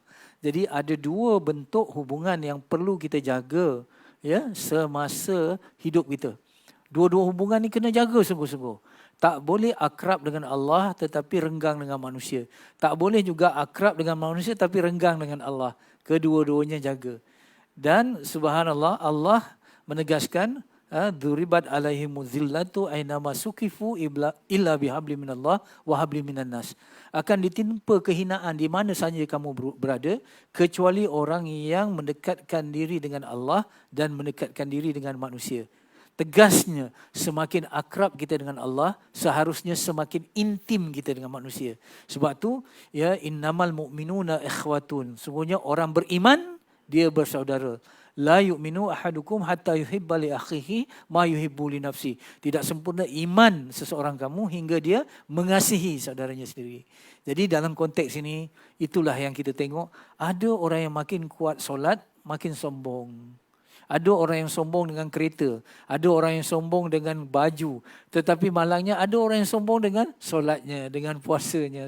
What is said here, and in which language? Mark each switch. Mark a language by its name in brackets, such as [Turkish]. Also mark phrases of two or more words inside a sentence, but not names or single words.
[Malay] Jadi ada 2 bentuk hubungan yang perlu kita jaga ya semasa hidup kita. Dua-dua hubungan ni kena jaga sungguh-sungguh. Tak boleh akrab dengan Allah tetapi renggang dengan manusia. Tak boleh juga akrab dengan manusia tapi renggang dengan Allah. Kedua-duanya jaga. Dan subhanallah, Allah menegaskan [Arabic] ضربت عليهم الذلة أينما ثقفوا إلا بحبل من الله وحبل من الناس. [Malay] Akan ditimpa kehinaan di mana saja kamu berada, kecuali orang yang mendekatkan diri dengan Allah dan mendekatkan diri dengan manusia. Tegasnya, semakin akrab kita dengan Allah, seharusnya semakin intim kita dengan manusia. Sebab tu ya, [Arabic] إنما المؤمنون إخوة. [Malay] Sungguhnya orang beriman dia bersaudara. [Arabic] لا يؤمن أحدكم حتى يحب لأخيه ما يحب لنفسه. [Malay] Tidak sempurna iman seseorang kamu hingga dia mengasihi saudaranya sendiri. Jadi dalam konteks ini, itulah yang kita tengok. Ada orang yang makin kuat solat, makin sombong. Ada orang yang sombong dengan kereta, ada orang yang sombong dengan baju, tetapi malangnya ada orang yang sombong dengan solatnya, dengan puasanya.